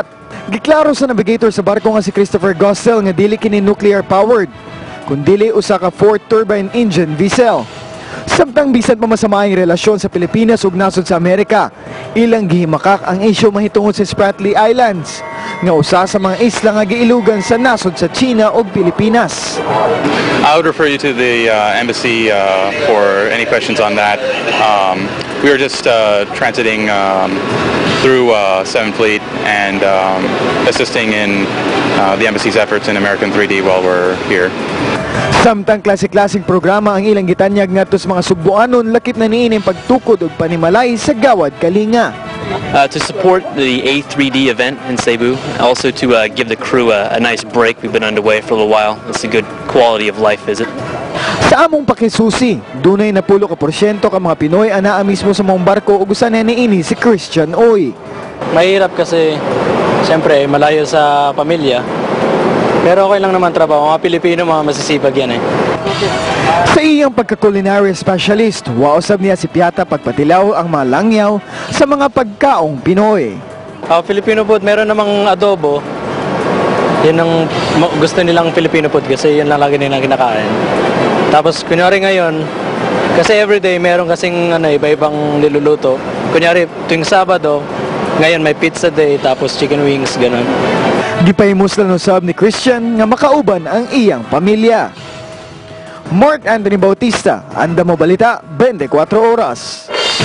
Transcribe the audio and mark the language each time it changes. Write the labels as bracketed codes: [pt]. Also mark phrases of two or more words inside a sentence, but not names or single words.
[ceb] Giklaro sa navigator sa barko nga si Christopher Gossell nga dili kini [en] nuclear powered, [ceb] kundili usa ka [en] 4-turbine engine vessel. [ceb] Samtang bisan pa masamaing relasyon sa Pilipinas ug nasod sa Amerika, ilang gihimakak ang isyu mahitungod sa Spratly Islands nga usa sa mga isla nga giilugan sa nasod sa China ug Pilipinas. [en] I would refer you to the embassy for any questions on that. We were just transiting through 7th Fleet and assisting in the embassy's efforts in American 3D while we're here. [ceb] Samtang klase-klaseng programa ang ilang gitanyag ngadto sa mga Sugboanon, lakip na niining pagtukod ug panimalay sa Gawad Kalinga. [en] To support the A3D event in Cebu, also to give the crew a nice break. We've been underway for a little while. It's a good quality of life visit. [ceb] Sa among pakisusi, dunay na 10% ka mga Pinoy anaa mismo sa mong barko ug usa na niini si Christian Oy. [tl] Mahirap kasi siyempre malayo sa pamilya. Pero okay lang naman trabaho. Mga Pilipino, mga masisipag yan eh. [ceb] Sa iyang pagka- [en] culinary specialist, [ceb] wausab niya si Piata pagpatilaw ang mga langyaw sa mga pagkaong Pinoy. [en] Filipino food, [tl] meron namang adobo. Yan ang gusto nilang [en] Filipino food [tl] kasi yan lang lagi nilang kinakain. Tapos kunyari ngayon, kasi everyday meron kasing iba-ibang niluluto. Kunyari tuwing Sabado, ngayon may [en] pizza day [tl] tapos [en] chicken wings, [tl] ganun. [ceb] Gipahimos lang usab ni Christian nga makauban ang iyang pamilya. Mark Anthony Bautista, Anda Mo Balita, 24 Oras.